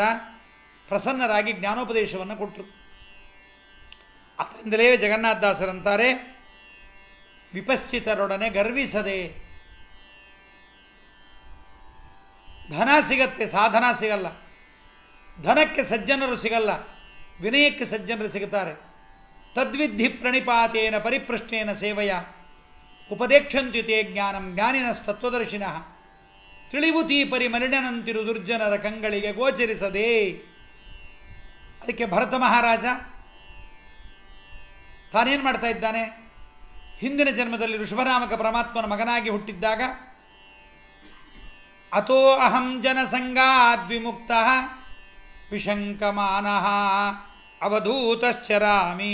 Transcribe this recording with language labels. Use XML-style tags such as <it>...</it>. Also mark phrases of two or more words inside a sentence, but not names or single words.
<kn>ಪ್ರಸನ್ನರಾಗಿ ಜ್ಞಾನೋಪದೇಶವನ್ನು ಕೊಟ್ಟರು. ಅದರಿಂದಲೇ ಜಗನ್ನಾಥದಾಸರಂತಾರೆ, ವಿಪಶ್ಚಿತರೊಡನೆ ಗರ್ವಿಸದೆ. ಧನ ಸಿಗತ್ತೆ, ಸಾಧನ ಸಿಗಲ್ಲ. ಧನಕ್ಕೆ ಸಜ್ಜನರು ಸಿಗಲ್ಲ, ವಿನಯಕ್ಕೆ ಸಜ್ಜನರು ಸಿಗುತ್ತಾರೆ.</kn> <sa>ತದ್ವಿಧಿ ಪ್ರಣಿಪಾತೇನ ಪರಿಪೃಷ್ಟೇನ ಸೇವೆಯ ಉಪದೇಕ್ಷಂತ್ಯುತೆ ಜ್ಞಾನಂ ಜ್ಞಾನಿನಸ್ತತ್ವದರ್ಶಿನಃ</sa> <kn>ತಿಳಿವುತೀ ಪರಿಮಲಿನಂತಿರು ದುರ್ಜನರ ಕಂಗಳಿಗೆ ಗೋಚರಿಸದೆ. ಅದಕ್ಕೆ ಭರತ ಮಹಾರಾಜ ತಾನೇನು ಮಾಡ್ತಾ ಇದ್ದಾನೆ, ಹಿಂದಿನ ಜನ್ಮದಲ್ಲಿ ಋಷಭನಾಮಕ ಪರಮಾತ್ಮನ ಮಗನಾಗಿ ಹುಟ್ಟಿದ್ದಾಗ</kn> <sa>ಅಥೋ ಅಹಂ ಜನಸಂಗಾದ್ವಿಮುಕ್ತ ವಿಶಂಕಮಾನಃ ಅವಧೂತಶ್ಚರಾಮಿ.</sa>